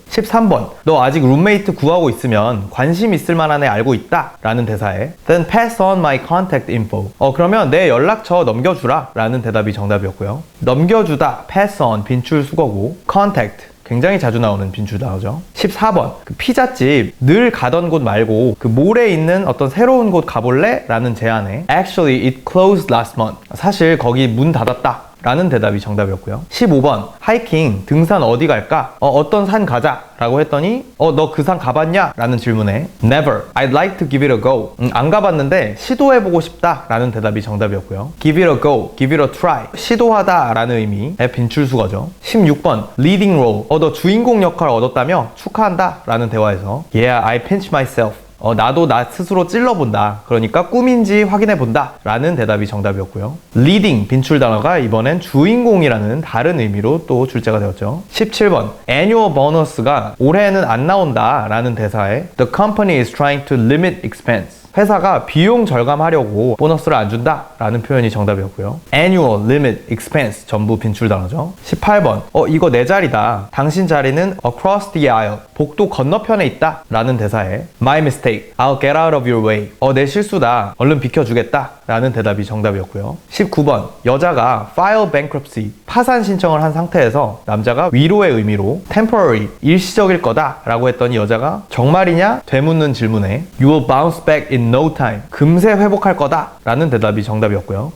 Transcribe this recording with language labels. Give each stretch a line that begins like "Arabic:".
Korean: 13번 너 아직 룸메이트 구하고 있으면 관심 있을 만한 애 알고 있다 라는 대사에
English: Then pass on my contact info.
Korean: 그러면 내 연락처 넘겨주라 라는 대답이 정답이었고요. 넘겨주다, pass on, 빈출 수거고 contact, 굉장히 자주 나오는 빈출 단어죠. 14번 그 피자집 늘 가던 곳 말고 그 몰에 있는 어떤 새로운 곳 가볼래? 라는 제안에
English: Actually it closed last month.
Korean: 사실 거기 문 닫았다 라는 대답이 정답이었고요. 15번 하이킹, 등산 어디 갈까? 어떤 산 가자 라고 했더니 너 그 산 가봤냐? 라는 질문에
English: Never, I'd like to give it a go.
Korean: 안 가봤는데 시도해보고 싶다 라는 대답이 정답이었고요.
English: Give it a go, give it a try,
Korean: 시도하다 라는 의미의 빈출 수거죠. 16번 leading role, 너 주인공 역할 얻었다며? 축하한다 라는 대화에서
English: Yeah, I pinched myself.
Korean: 나도 나 스스로 찔러본다, 그러니까 꿈인지 확인해본다 라는 대답이 정답이었고요. leading, 빈출 단어가 이번엔 주인공이라는 다른 의미로 또 출제가 되었죠. 17번 annual bonus가 올해는 안 나온다 라는 대사에
English: The company is trying to limit expense.
Korean: 회사가 비용 절감하려고 보너스를 안 준다 라는 표현이 정답이었고요. annual, limit, expense 전부 빈출 단어죠. 18번 이거 내 자리다. 당신 자리는 across the aisle, 복도 건너편에 있다 라는 대사에
English: My mistake, I'll get out of your way.
Korean: 내 실수다, 얼른 비켜주겠다 라는 대답이 정답이었고요. 19번, 여자가 file bankruptcy, 파산 신청을 한 상태에서 남자가 위로의 의미로 temporary, 일시적일 거다 라고 했더니 여자가 정말이냐? 되묻는 질문에
English: You will bounce back in no time,
Korean: 금세 회복할 거다 라는 대답이 정답이었고요.